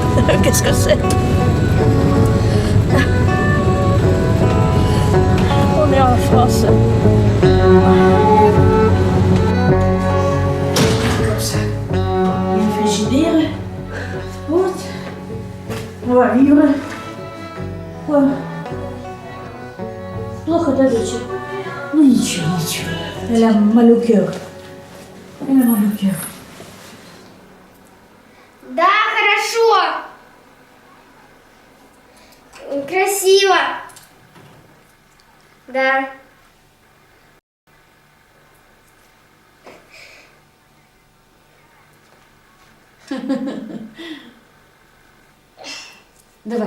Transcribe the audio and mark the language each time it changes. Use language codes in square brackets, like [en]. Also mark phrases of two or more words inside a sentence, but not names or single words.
[fr] Qu'est-ce que c'est? On est en France. Comme ça. Il y a un frigidaire. On va vivre. Ouais. [ru] Плохо, да, доча? Ну ничего, ничего. [fr] Elle a mal au cœur. Elle a mal au cœur. [ru] Да, хорошо. Красиво. Да. Давай.